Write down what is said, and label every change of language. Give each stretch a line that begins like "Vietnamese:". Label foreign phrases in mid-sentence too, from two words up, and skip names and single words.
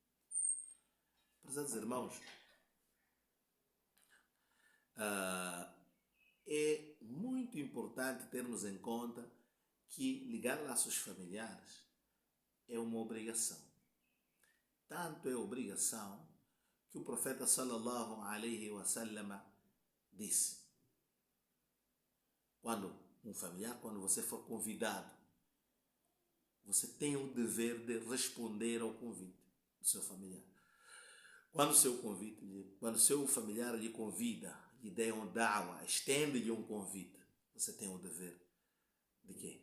Portuguese: Prezados irmãos, é muito importante termos em conta que ligar laços familiares é uma obrigação. Tanto é obrigação que o profeta
Arabic: صلى الله عليه وسلم
Portuguese: disse, quando você for convidado, você tem o dever de responder ao convite do seu familiar. Quando seu familiar lhe convida, lhe dê um da'wa, estende-lhe um convite, você tem o dever de quê?